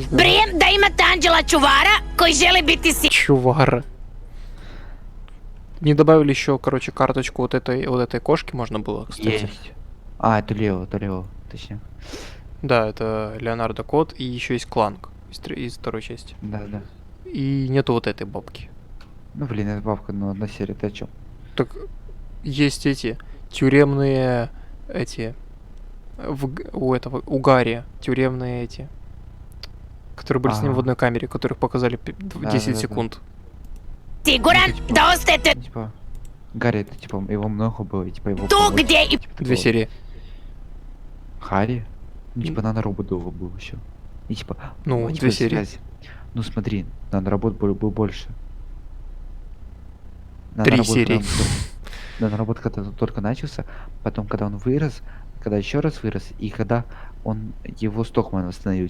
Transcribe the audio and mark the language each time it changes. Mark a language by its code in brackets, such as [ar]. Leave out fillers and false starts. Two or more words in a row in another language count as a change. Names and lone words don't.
[sr] Brijem da imate anđela čuvara koji želi biti Чувара. [ru] Не добавили еще, короче, карточку вот этой кошки можно было, кстати. Есть. А, это Лео, точнее. Да, это Леонардо Кот, и еще есть Кланк из второй части. Да. И нету вот этой бабки. Ну, блин, это бабка, но одна серия, ты о чем? Так есть эти тюремные у Гарри тюремные эти, которые были с ним в одной камере, которых показали 10 секунд. [sr] siguran da ostajete [ru] Типа, Гарри, это типа, его много было, и типа его... [sr] tu gdje i... [ru] Две серии. Харри? Ну, типа, наноробот долго был еще. И типа, Ну, типа, две серии. связь. Ну, смотри, наноробот был больше. 3 серии. Наноробот когда только начался, потом, когда он вырос, когда еще раз вырос, и когда он его Стокман восстановил.